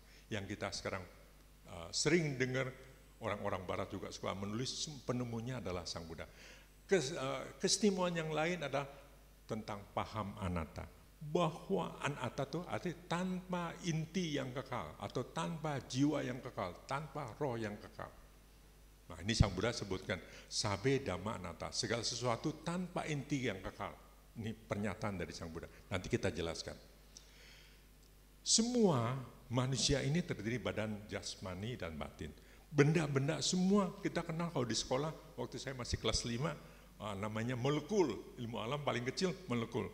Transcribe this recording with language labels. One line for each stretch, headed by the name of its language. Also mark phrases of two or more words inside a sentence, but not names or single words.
Indonesian: Yang kita sekarang sering dengar, orang-orang barat juga suka menulis, penemunya adalah Sang Buddha. Keistimewaan yang lain adalah tentang paham anatta. Bahwa anatta itu artinya tanpa inti yang kekal, atau tanpa jiwa yang kekal, tanpa roh yang kekal. Nah, ini Sang Buddha sebutkan,
Pali: sabe dhamma anatta,
Indonesian: segala sesuatu tanpa inti yang kekal. Ini pernyataan dari Sang Buddha, nanti kita jelaskan. Semua manusia ini terdiri badan jasmani dan batin. Benda-benda semua kita kenal kalau di sekolah, waktu saya masih kelas 5, namanya molekul, ilmu alam paling kecil molekul.